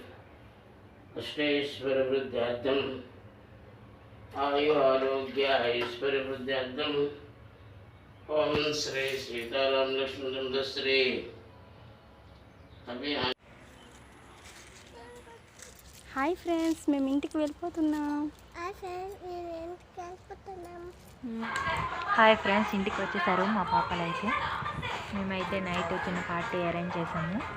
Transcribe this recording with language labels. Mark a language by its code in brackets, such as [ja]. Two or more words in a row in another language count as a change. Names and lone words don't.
[sa] अष्टैश्वर्यवृद्ध्यर्थम् आयु आरोग्य ऐश्वर्यवृद्ध्यर्थम् ओम श्री सीताराम लक्ष्मण श्री अभियान. [en] Hi friends, [te] మేము ఇంటికి వెళ్ళిపోతున్నాం. [en] Hi friends, [te] ఇంటికి వచ్చేసారు మా పాపలు అయితే. మేమైతే నైట్ చిన్న [en] party arrange [te] చేసాము.